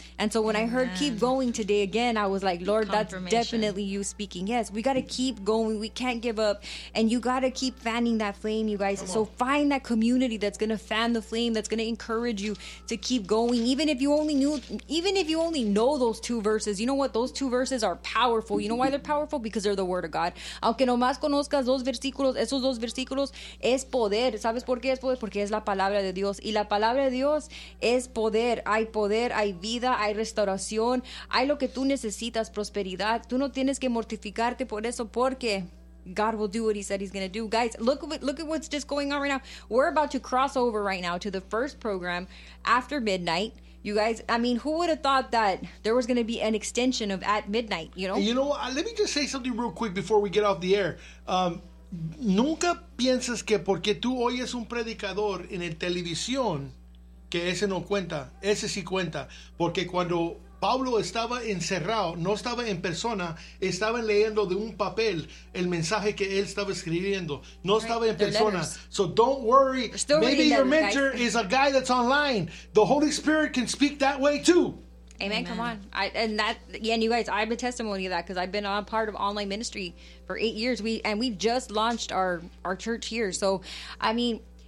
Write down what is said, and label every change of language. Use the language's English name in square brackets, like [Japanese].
[English] And so when I heard keep going today again, I was like, Lord, that's definitely you speaking. Yes, we got to keep going. We can't give up. And you got to keep fanning that flame, you guys. So find that community that's going to fan the flame, that's going to encourage you to keep going. Even if you only knew, even if you only know those two verses, you know what? Those two verses are powerful. You know why they're powerful? Because they're the word of God. [Spanish] Aunque nomás conozcas dos versículos, esos dos versículos es poder. ¿Sabes por qué es poder? Porque es la palabra de Dios. Y la palabra de Dios es poder. Hay poder, hay vida, hay restauración, hay lo que tú necesitas, prosperidad. Tú no tienes que mortificarte por eso, porque [English] God will do what he said he's going to do. Guys, look at what's just going on right now. We're about to cross over right now to the first program after midnight. You guys, I mean, who would have thought that there was going to be an extension of At Midnight, you know? You know what? Let me just say something real quick before we get off the air. [Spanish] Nunca piensas que porque tú oyes un predicador en el televisión, que ese no cuenta, ese sí cuenta, porque cuando Pablo estaba encerrado, no estaba en persona, estaba leyendo de un papel el mensaje que él estaba escribiendo, no right. estaba en persona. [English] So don't worry, maybe your mentor is a guy that's online. The Holy Spirit can speak that way too. Amen. Come on. And you guys, I have a testimony of that, because I've been a part of online ministry for 8 years. We just launched our church here. So, I mean,